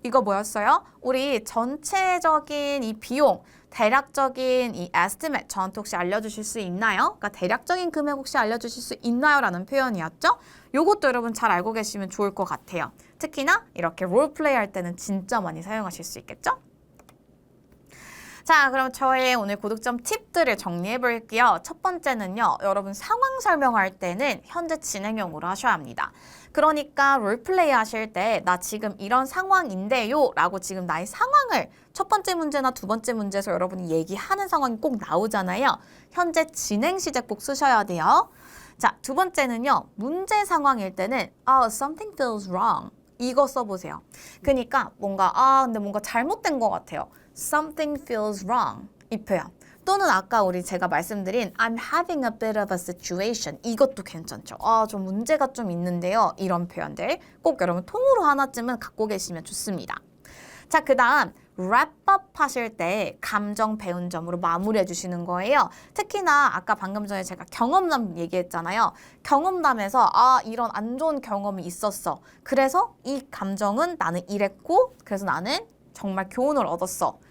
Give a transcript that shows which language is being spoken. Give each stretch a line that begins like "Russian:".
Korean: 이거 뭐였어요? 우리 전체적인 이 비용, 대략적인 이 estimate 저한테 혹시 알려주실 수 있나요? 그러니까 대략적인 금액 혹시 알려주실 수 있나요? 라는 표현이었죠. 요것도 여러분 잘 알고 계시면 좋을 것 같아요. 특히나 이렇게 롤플레이 할 때는 진짜 많이 사용하실 수 있겠죠? 자, 그럼 저의 오늘 고득점 팁들을 정리해 볼게요. 첫 번째는요, 여러분 상황 설명할 때는 현재 진행형으로 하셔야 합니다. 그러니까 롤플레이 하실 때 나 지금 이런 상황인데요 라고 지금 나의 상황을 첫 번째 문제나 두 번째 문제에서 여러분이 얘기하는 상황이 꼭 나오잖아요. 현재 진행 시제 꼭 쓰셔야 돼요. 자, 두 번째는요, 문제 상황일 때는
English: something feels wrong.
Korean: 이거 써보세요. 그러니까 근데 뭔가 잘못된 것 같아요.
English: Something feels wrong.
Korean: 이 표현. 또는 아까 제가 말씀드린
English: I'm having a bit of a situation.
Korean: 이것도 괜찮죠. 좀 문제가 좀 있는데요. 이런 표현들 꼭 여러분 통으로 하나쯤은 갖고 계시면 좋습니다. 자, 그 다음 wrap-up 하실 때 감정 배운 점으로 마무리해 주시는 거예요. 특히나 아까 방금 전에 제가 경험담 얘기했잖아요. 경험담에서 이런 안 좋은 경험이 있었어. 그래서 이 감정은 나는 이랬고 그래서 나는 정말 교훈을 얻었어.